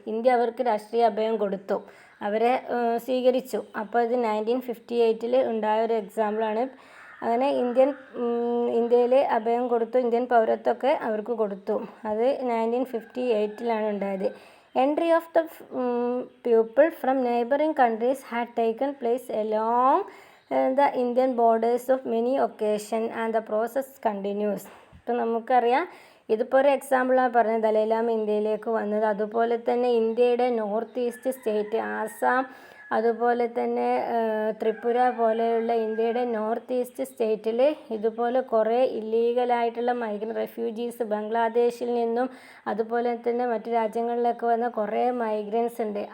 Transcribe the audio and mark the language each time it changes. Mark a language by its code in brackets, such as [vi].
[ml] India അവർക്ക് രാഷ്ട്രീയ അഭയം കൊടുത്തു, അവരെ സ്വീകരിച്ചു. അപ്പോൾ ഇത് 1958 ഉണ്ടായ ഒരു എക്സാമ്പിളാണ്. അങ്ങനെ ഇന്ത്യയിൽ അഭയം കൊടുത്തു, ഇന്ത്യൻ പൗരത്വമൊക്കെ അവർക്ക് കൊടുത്തു. അത് 1958 ഉണ്ടായത്. [en] Entry of the people from neighboring countries had taken place along the Indian borders of many occasions and the process continues. [ml] ഇപ്പം നമുക്കറിയാം, ഇതിപ്പോൾ ഒരു എക്സാമ്പിളാണ് പറഞ്ഞത്, ദലൈലാമ ഇന്ത്യയിലേക്ക് വന്നത്. അതുപോലെ തന്നെ ഇന്ത്യയുടെ നോർത്ത് ഈസ്റ്റ് സ്റ്റേറ്റ് ആസാം, അതുപോലെ തന്നെ ത്രിപുര പോലെയുള്ള ഇന്ത്യയുടെ നോർത്ത് ഈസ്റ്റ് സ്റ്റേറ്റിൽ ഇതുപോലെ കുറേ ഇല്ലീഗലായിട്ടുള്ള റെഫ്യൂജീസ് ബംഗ്ലാദേശിൽ നിന്നും അതുപോലെ തന്നെ മറ്റു രാജ്യങ്ങളിലൊക്കെ വന്ന കുറേ മൈഗ്രൻസ് ഉണ്ട്.